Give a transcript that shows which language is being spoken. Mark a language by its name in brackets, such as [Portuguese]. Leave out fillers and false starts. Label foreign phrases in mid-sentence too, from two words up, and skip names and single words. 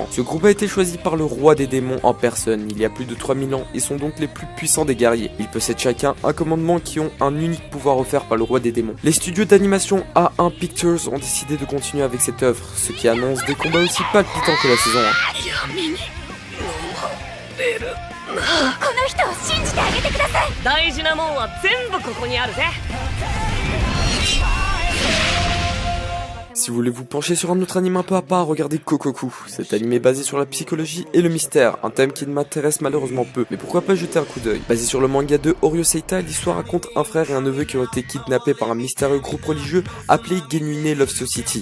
[French] Ce groupe a été choisi par le roi des démons en personne il y a plus de 3000 ans et sont donc les plus puissants des guerriers. Ils possèdent chacun un commandement qui ont un unique pouvoir offert par le roi des démons. Les studios d'animation A1 Pictures ont décidé de continuer avec cette œuvre, ce qui annonce des combats aussi palpitants que la saison 1. [Japanese] この人を信じてあげてください大事なもんは全部ここにあるぜ [French] Si vous voulez vous pencher sur un autre anime un peu à part, regardez Kokoku. Cet anime est basé sur la psychologie et le mystère, un thème qui ne m'intéresse malheureusement peu, mais pourquoi pas jeter un coup d'œil. Basé sur le manga de Horio Seita, l'histoire raconte un frère et un neveu qui ont été kidnappés par un mystérieux groupe religieux appelé Genuine Love Society.